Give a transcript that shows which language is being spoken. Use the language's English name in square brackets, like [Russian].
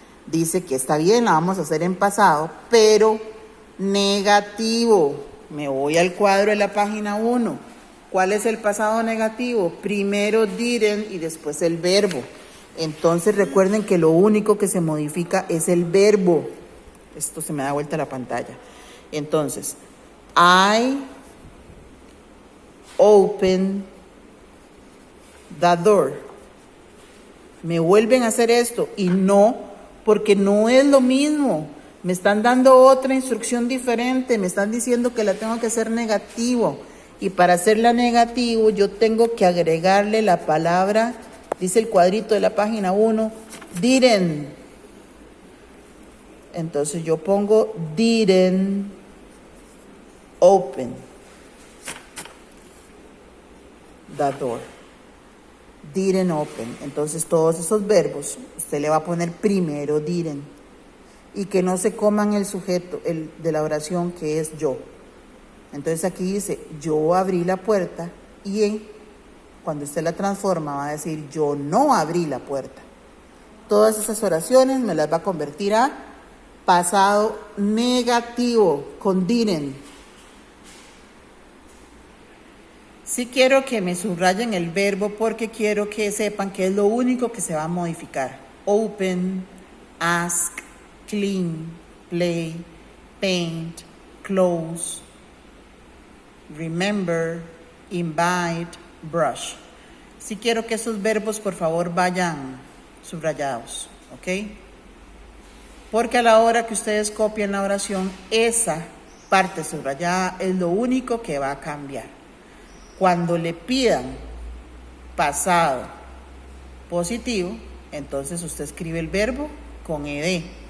[Spanish] Dice que está bien, la vamos a hacer en pasado, pero negativo. Me voy al cuadro de la página 1. ¿Cuál es el pasado negativo? Primero didn't y después el verbo. Entonces recuerden que lo único que se modifica es el verbo. Esto se me da vuelta la pantalla. [English] Entonces, I open the door. [Spanish] Me vuelven a hacer esto y no, porque no es lo mismo. Me están dando otra instrucción diferente. Me están diciendo que la tengo que hacer negativo. Y para hacerla negativo yo tengo que agregarle la palabra, dice el cuadrito de la página 1, didn't. Entonces yo pongo [English] didn't open the door. Didn't open. [Spanish] Entonces todos esos verbos usted le va a poner primero didn't. Y que no se coman el sujeto de la oración que es yo. Entonces aquí dice, yo abrí la puerta y cuando usted la transforma va a decir, yo no abrí la puerta. Todas esas oraciones me las va a convertir a pasado negativo con didn't. Sí quiero que me subrayen el verbo porque quiero que sepan que es lo único que se va a modificar. [English] Open, ask, clean, play, paint, close, remember, invite, brush. [Spanish] Sí quiero que esos verbos por favor vayan subrayados, ¿ok? Porque a la hora que ustedes copien la oración, esa parte subrayada es lo único que va a cambiar. Cuando le pidan pasado positivo, entonces usted escribe el verbo con ed.